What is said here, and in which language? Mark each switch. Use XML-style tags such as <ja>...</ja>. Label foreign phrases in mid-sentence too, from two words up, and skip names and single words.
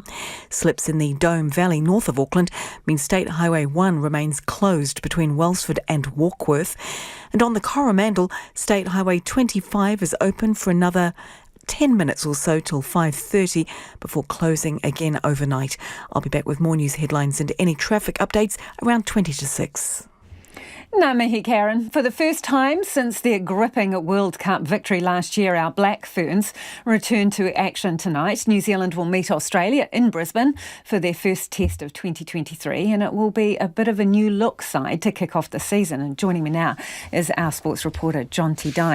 <en>Slips in the Dome Valley north of Auckland mean State Highway 1 remains closed between Wellsford and Warkworth. And on the Coromandel, State Highway 25 is open for another 10 minutes or so till 5:30 before closing again overnight. I'll be back with more news headlines and any traffic updates around 20 to 6.</en> <mi>Ngā mihi, Karen.</mi> <en>For the first time since their gripping World Cup victory last year, our Black Ferns return to action tonight. New Zealand will meet Australia in Brisbane for their first test of 2023, and it will be a bit of a new look side to kick off the season. And joining me now is our sports reporter, Jonty Dine.</en>